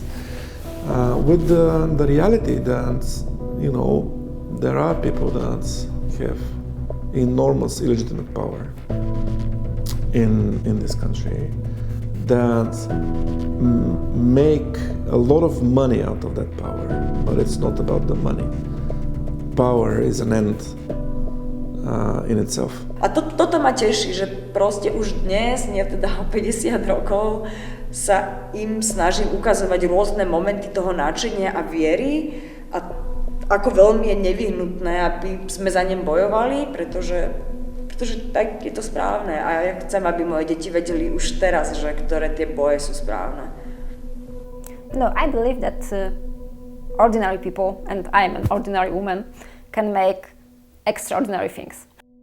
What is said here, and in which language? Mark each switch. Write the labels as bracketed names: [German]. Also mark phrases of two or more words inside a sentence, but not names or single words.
[English] With the reality that, you know, there are people that have enormous illegitimate power in this country that make a lot of money out of that power, but it's not about the money. Power is an end in itself. [Slovak] A toto ma teší, že proste už dnes, nie teda o 50 rokov, sa im snažím ukazovať rôzne momenty toho nadšenia a viery a ako veľmi je nevyhnutné, aby sme za ním bojovali, pretože tak je to správne a ja chcem, aby moje deti vedeli už teraz, že ktoré tie boje sú správne. [English] No, I believe that ordinary people, and I'm an ordinary woman, can make extraordinary things.